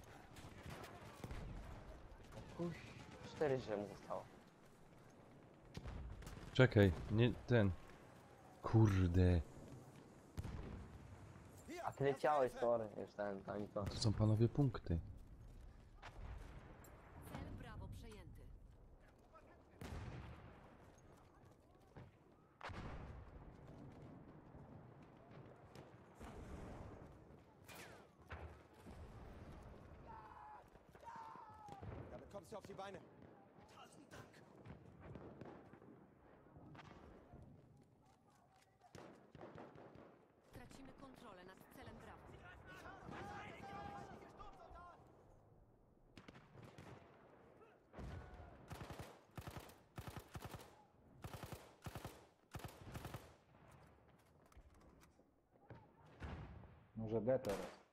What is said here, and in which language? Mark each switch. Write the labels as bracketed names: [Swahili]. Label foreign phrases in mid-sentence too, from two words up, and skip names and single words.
[Polish] 4 drzew zostało. Czekaj, nie ten. Kurde. A ty leciałeś, sorry, już ten, tam i to. To są panowie punkty. Cel Brawo przejęty. [German] Damit kommst du auf die Beine. [Polish] Tracimy kontrolę nad celem Brawo. Może D teraz.